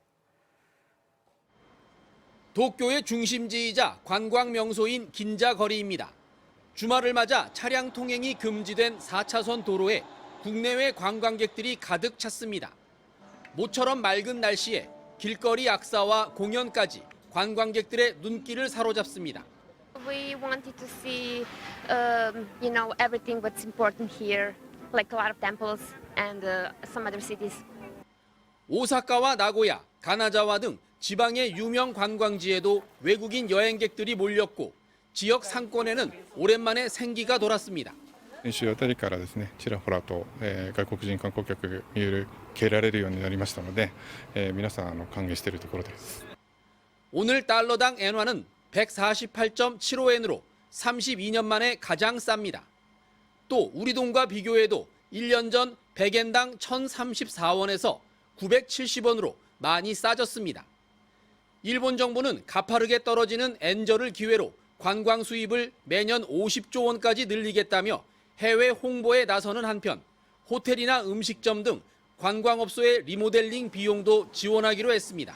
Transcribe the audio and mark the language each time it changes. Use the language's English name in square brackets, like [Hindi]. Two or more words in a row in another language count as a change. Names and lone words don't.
[Korean] 도쿄의 중심지이자 관광 명소인 긴자거리입니다. 주말을 맞아 차량 통행이 금지된 4차선 도로에 국내외 관광객들이 가득 찼습니다. 모처럼 맑은 날씨에 길거리 악사와 공연까지 관광객들의 눈길을 사로잡습니다. [English] We wanted to see, everything what's important here, like a lot of temples and some other cities. [Korean] 오사카와 나고야, 가나자와 등 지방의 유명 관광지에도 외국인 여행객들이 몰렸고 지역 상권에는 오랜만에 생기가 돌았습니다. [Japanese] 先週あたりからですね、ちらほらと、外国人観光客が受けられるようになりましたので、皆さん歓迎しているところです。 [Korean] 오늘 달러당 엔화는 148.75엔으로 32년 만에 가장 쌉니다. 또 우리 돈과 비교해도 1년 전 100엔당 1,034원에서 970원으로 많이 싸졌습니다. 일본 정부는 가파르게 떨어지는 엔저를 기회로 관광 수입을 매년 50조 원까지 늘리겠다며 해외 홍보에 나서는 한편 호텔이나 음식점 등 관광업소의 리모델링 비용도 지원하기로 했습니다.